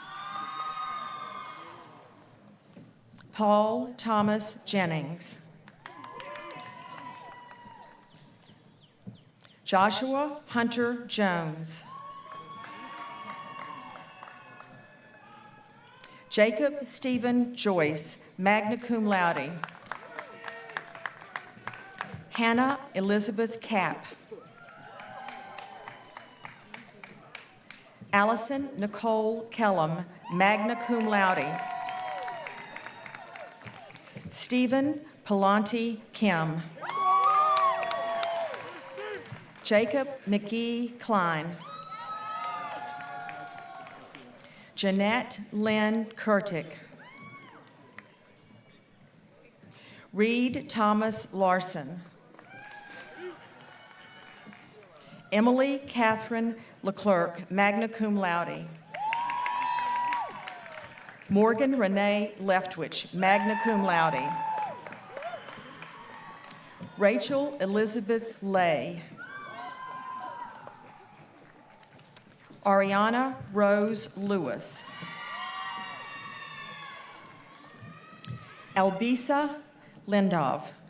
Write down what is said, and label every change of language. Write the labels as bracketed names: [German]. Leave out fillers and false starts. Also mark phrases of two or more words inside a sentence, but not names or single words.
[English] Paul Thomas Jennings. Joshua Hunter Jones. Jacob Stephen Joyce, [Latin] magna cum laude. [English] Hannah Elizabeth Kapp. Allison Nicole Kellum, [Latin] magna cum laude. [English] Stephen Palante Kim. Jacob McGee Klein. Jeanette Lynn Kurtik. Reed Thomas Larson. Emily Catherine Leclerc, [Latin] magna cum laude. [English] Morgan Renee Leftwich, [Latin] magna cum laude. [English] Rachel Elizabeth Lay. Ariana Rose Lewis. Albisa Lindov.